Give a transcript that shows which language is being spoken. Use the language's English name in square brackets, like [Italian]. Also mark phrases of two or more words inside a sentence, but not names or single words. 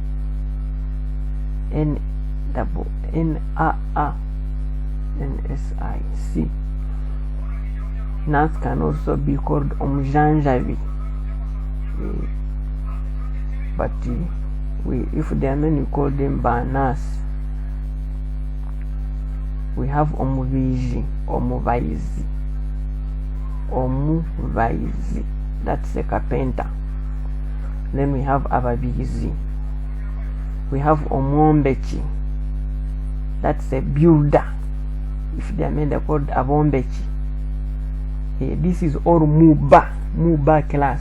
[English] N-A-A-N-S-I-C. Nas can also be called omjanjavi. But if they are men, we call them banas. We have omuviji, omuvaizi. Omuvaizi, that's a carpenter. Then we have ababizi. We have omwombechi, that's a builder. If they are men, they're called abombechi. This is all muba class.